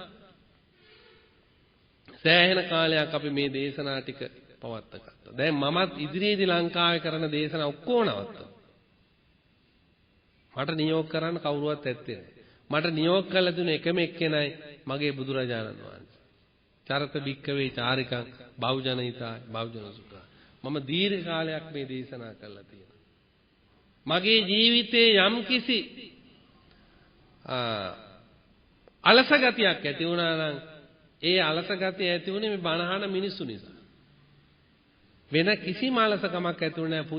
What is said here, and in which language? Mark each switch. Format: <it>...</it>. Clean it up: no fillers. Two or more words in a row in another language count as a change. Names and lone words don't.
<si>සෑහෙන කාලයක් අපි මේ දේශනා ටික පවත්වා ගත්තා. දැන් මමත් ඉදිරියේදී ලංකාවේ කරන දේශනා ඔක්කොම නවත්තා. මට නියෝග කරන්න කවුරුවත් ඇත්තේ නැහැ. මට නියෝග කළ දුන එකම එක්කෙනයි මගේ බුදුරජාණන් වහන්සේ.</si> <pi>චරත භික්කවේ චාරිකං බෞජනහිතාය බෞජන සුඛා.</pi> <si>මම දීර්ඝ කාලයක් මේ දේශනා කළා තියෙනවා. මගේ ජීවිතේ යම් කිසි අලස ගතියක් ඇති වුණා නම් ඒ අලස ගතිය ඇති වුණේ මේ බණහන මිනිස්සු නිසා. වෙන කිසිම අලසකමක් ඇති වුණේ නැහැ.</si>